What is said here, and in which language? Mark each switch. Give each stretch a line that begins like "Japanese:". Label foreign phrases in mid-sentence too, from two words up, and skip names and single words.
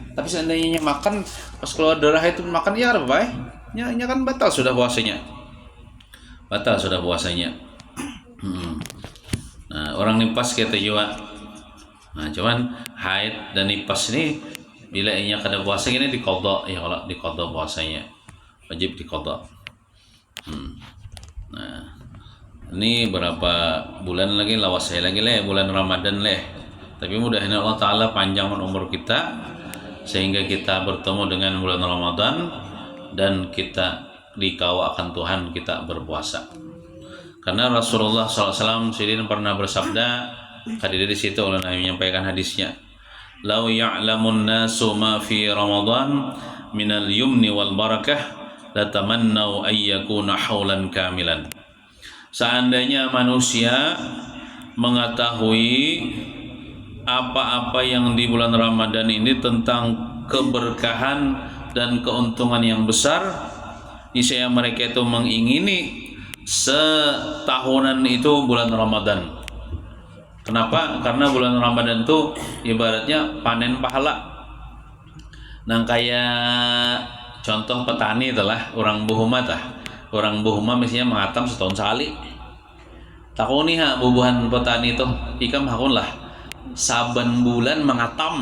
Banjar: Tapi seandainya makan pas keluar darah itu makan ya kada apa nya kan batal sudah puasanya. Nah, orang nifas kita juga. Nah, cuman haid dan nifas ini bila inya kada puasa ini diqadha ya, kalau diqadha puasanya wajib diqadha.
Indonesian: Nah, ini berapa bulan lagi lawas saya lagi bulan Ramadan tapi mudah-mudahan Allah Ta'ala panjangkan umur kita sehingga kita bertemu dengan bulan Ramadan dan kita dikawal akan Tuhan kita berpuasa. Karena Rasulullah SAW sendiri pernah bersabda, hadir di situ oleh Nabi menyampaikan hadisnya,
Arabic: "لو يعلم الناس ما في رمضان من اليمن والبركة لتمنوا أن يكون حولا كاملا."
Indonesian: Seandainya manusia mengetahui apa-apa yang di bulan Ramadan ini tentang keberkahan dan keuntungan yang besar, niscaya mereka itu mengingini setahunan itu bulan Ramadan. Kenapa? Karena bulan Ramadan itu ibaratnya panen pahala.
Banjar: Nah, kayak contoh petani itulah orang buhuma Orang buhuma misalnya mengatam setahun sekali. Takuni bubuhan petani itu ikam hakun lah saban bulan mengatam.